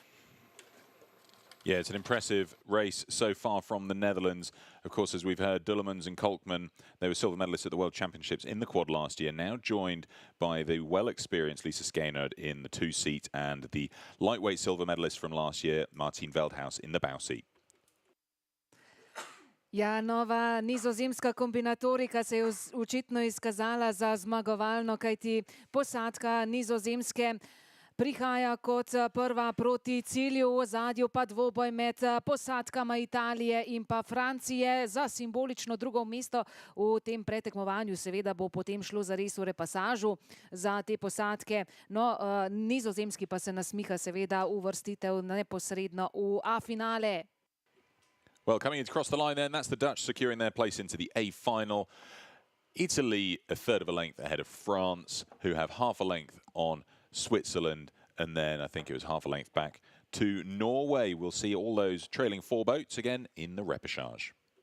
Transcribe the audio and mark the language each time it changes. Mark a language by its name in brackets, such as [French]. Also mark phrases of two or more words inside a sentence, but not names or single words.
[English] Yeah, it's an impressive race so far from the Netherlands. Of course, as we've heard, Dullemans and Kolkman, they were silver medalists at the World Championships in the quad last year, now joined by the well-experienced Lisa Skeinerd in the 2-seat and the lightweight silver medalist from last year, Martine Veldhuis, in the bow seat. [Slovenian] Ja, nova nizozemska kombinatorika se je očitno izkazala za zmagovalno, kajti posadka Nizozemske prihaja kot prva proti cilju, v ozadju pa dvoboj med posadkama Italije in pa Francije za simbolično drugo mesto v tem pretekmovanju. Seveda bo potem šlo zares v repasažu za te posadke. No, nizozemski pa se nasmiha seveda uvrstitev neposredno v A-finale. [English] Well, coming across the line then, that's the Dutch securing their place into the A final. Italy, a 1/3 of a length ahead of France, who have half a length on Switzerland, and then I think it was half a length back to Norway. We'll see all those trailing 4 boats again in the repechage.